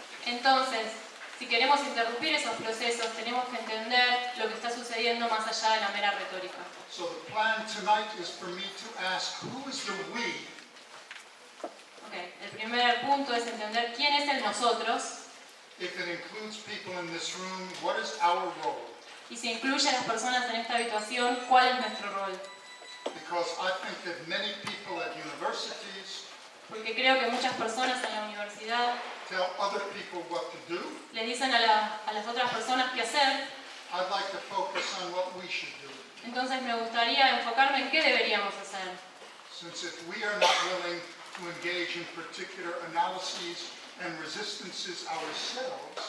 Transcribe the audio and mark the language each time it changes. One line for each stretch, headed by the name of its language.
Spanish: Entonces, si queremos interrumpir esos procesos, tenemos que entender lo que está sucediendo más allá de la mera retórica.
English: So the plan tonight is for me to ask, who is the we? Okay.
Spanish: El primer punto es entender quién es el nosotros,
English: If it includes people in this room, what is our role?
Spanish: y si incluye a las personas en esta habitación, cuál es nuestro rol.
English: Because I think that many people at universities
Spanish: Porque creo que muchas personas en la universidad
English: tell other people what to do.
Spanish: le dicen a las otras personas qué hacer.
English: I'd like to focus on what we should do.
Spanish: Entonces me gustaría enfocarme en qué deberíamos hacer.
English: Since if we are not willing to engage in particular analyses and resistances ourselves,